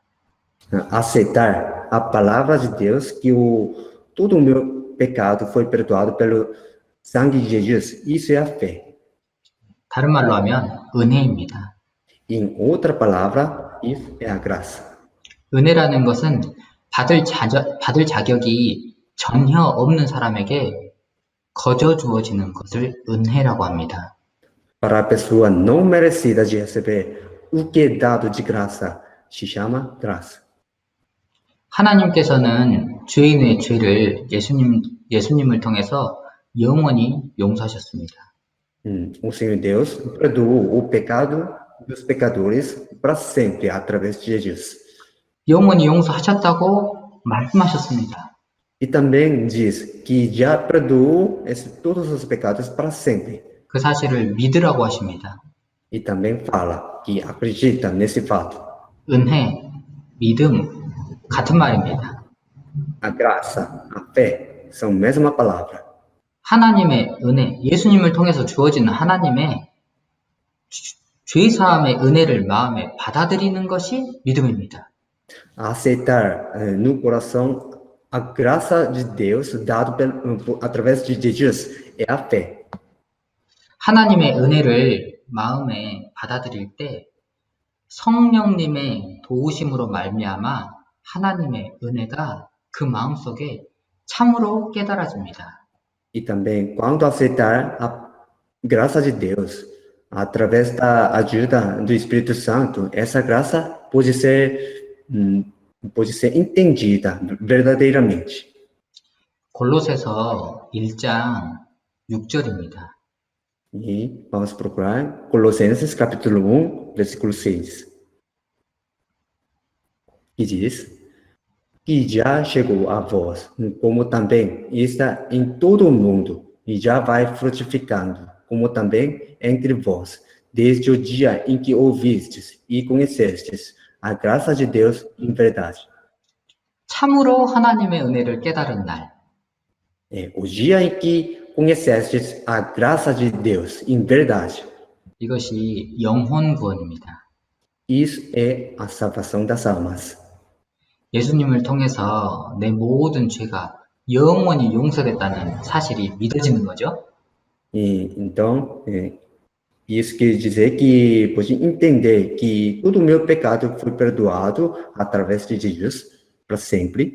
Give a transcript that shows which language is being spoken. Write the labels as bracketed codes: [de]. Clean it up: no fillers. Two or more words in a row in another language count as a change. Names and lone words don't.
[pt] Aceitar a palavra de Deus que todo o meu pecado foi perdoado pelo sangue de Jesus, isso é a fé. [ko] 다른 말로 하면 은혜입니다. [pt] Em outra palavra, isso é a graça. [ko] 은혜라는 것은 받을 자격이 전혀 없는 사람에게 거저 주어지는 것을 은혜라고 합니다. [pt] Para a pessoa não merecida de receber o que é dado de graça, se chama graça. [ko] 하나님께서는 죄인의 죄를 예수님을 통해서 영원히 용서하셨습니다. [pt] O Senhor Deus perdoou o pecado dos pecadores para sempre através de Jesus. [ko] 영원히 용서하셨다고 말씀하셨습니다. [pt] E também diz que já perdoou todos os pecados para sempre. [ko] 그 사실을 믿으라고 하십니다. [pt] E também fala que acredita nesse fato. [ko] 은혜, 믿음, 같은 말입니다. [pt] A graça, a fé, são a mesma palavra. [ko] 하나님의 은혜, 예수님을 통해서 주어지는 하나님의 죄사함의 은혜를 마음에 받아들이는 것이 믿음입니다. [pt] Aceitar no coração a graça de Deus dado através de Jesus é a fé. [ko] 하나님의 은혜를 마음에 받아들일 때 성령님의 도우심으로 말미암아 하나님의 은혜가 그 마음속에 참으로 깨달아집니다. [pt] E também quando aceitar a graça de Deus através da ajuda do Espírito Santo, essa graça pode ser entendida verdadeiramente. [ko] 골로새서 1장 6절입니다. [pt] E vamos procurar Colossenses capítulo 1, versículo 6. Que diz: que já chegou a vós, como também está em todo o mundo, e já vai frutificando, como também entre vós, desde o dia em que ouvistes e conhecestes a graça de Deus em verdade. [ko] 참으로 하나님의 은혜를 깨달은 날, [pt] O dia em que conhecestes a graça de Deus em verdade. [ko] 이것이 영혼 구원입니다. [pt] Isso é a salvação das almas. [ko] 예수님을 통해서 내 모든 죄가 영원히 용서됐다는 사실이 믿어지는 거죠. [pt] Então, isso quer dizer que pode entender que todo o meu pecado foi perdoado através de Jesus para sempre.